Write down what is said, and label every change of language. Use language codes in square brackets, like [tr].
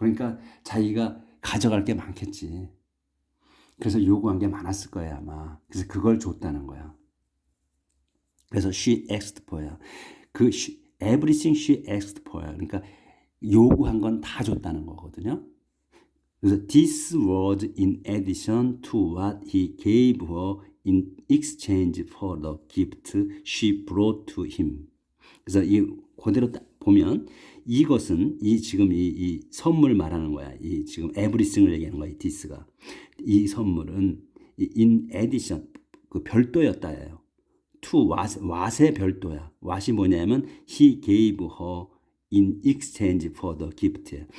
[ko] 그러니까 자기가 가져갈 게 많겠지. 그래서 요구한 게 많았을 거야 아마. 그래서 그걸 줬다는 거야. 그래서 [en] she asked for야. everything she asked for야. [ko] 그러니까 요구한 건 다 줬다는 거거든요. 그래서 [en] this was in addition to what he gave her in exchange for the gift she brought to him. [ko] 그래서 그대로 보면 이것은 지금 이 선물 말하는 거야. 지금 everything을 얘기하는 거야. 이 this가. 이 선물은 [en] in addition [ko] 그 별도였다예요. [en] to what의 [ko] 별도야. [en] what이 [ko] 뭐냐면 [en] he gave her in exchange for the gift.